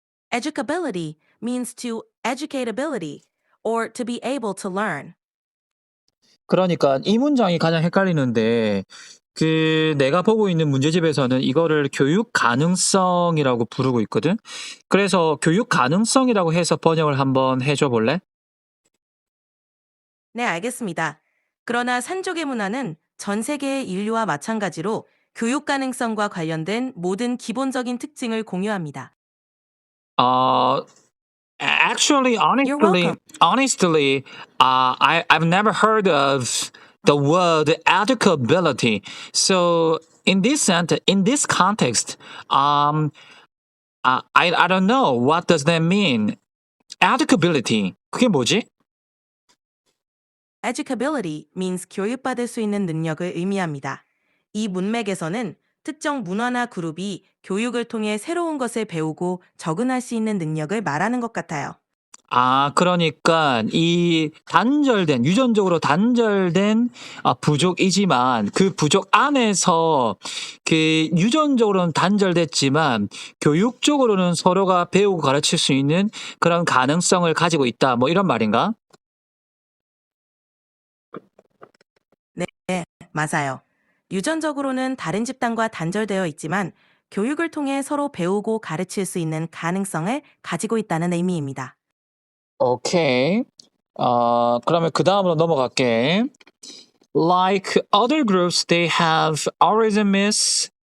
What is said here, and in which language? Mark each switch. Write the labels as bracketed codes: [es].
[en] Educability means to educate ability or to be able to learn. [ko] 그러니까 이 문장이 가장 헷갈리는데 내가 보고 있는 문제집에서는 이거를 교육 가능성이라고 부르고 있거든. 그래서 교육 가능성이라고 해서 번역을 한번 해줘 볼래? 네, 알겠습니다. 그러나 산족의 문화는 전 세계의 인류와 마찬가지로 교육 가능성과 관련된 모든 기본적인 특징을 공유합니다. [en] Actually, You're welcome. I've never heard of the word educability. So in this context, I don't know what does that mean. [ko] Educability. 그게 뭐지? [en] Educability means [ko] 교육받을 수 있는 능력을 의미합니다. 이 문맥에서는 특정 문화나 그룹이 교육을 통해 새로운 것을 배우고 적응할 수 있는 능력을 말하는 것 같아요. 그러니까 이 단절된, 유전적으로 단절된 부족이지만 그 부족 안에서 그 유전적으로는 단절됐지만 교육적으로는 서로가 배우고 가르칠 수 있는 그런 가능성을 가지고 있다. 뭐 이런 말인가? 네, 맞아요. 유전적으로는 다른 집단과 단절되어 있지만 교육을 통해 서로 배우고 가르칠 수 있는 가능성을 가지고 있다는 의미입니다. 오케이. 그러면 그 다음으로 넘어갈게. [en] Like other groups, they have algorithms.